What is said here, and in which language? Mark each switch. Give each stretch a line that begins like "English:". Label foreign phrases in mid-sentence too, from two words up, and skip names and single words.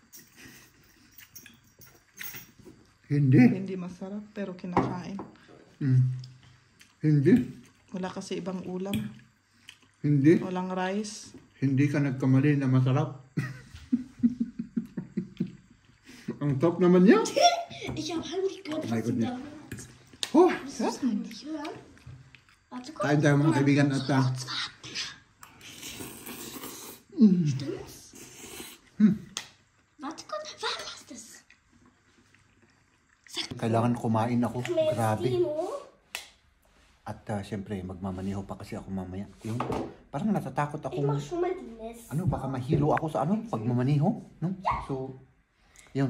Filipino: Hindi. Hindi masarap, pero kinakain. Hindi. Wala kasi ibang ulam. Hindi. Walang rice. Hindi ka nagkamali na masarap. Ang top naman niya.
German: Ich habe heimlich gehört,
English: My
German: was du
English: goodness.
German: da Oh, Das muss man nicht hören. Warte kurz.
Filipino: kain tayo mga kaibigan at
German: Stimmt's? Warte kurz. Warte, was ist das?
Filipino: kailangan kumain ako. Grabe. Tino? At syempre, magmamaniho pa kasi ako mamaya. Yung, parang natatakot ako.
German: Ich mach schon mal die Nest.
Filipino: Ano, baka mahilo ako sa ano, pagmamaniho. No? So, yun.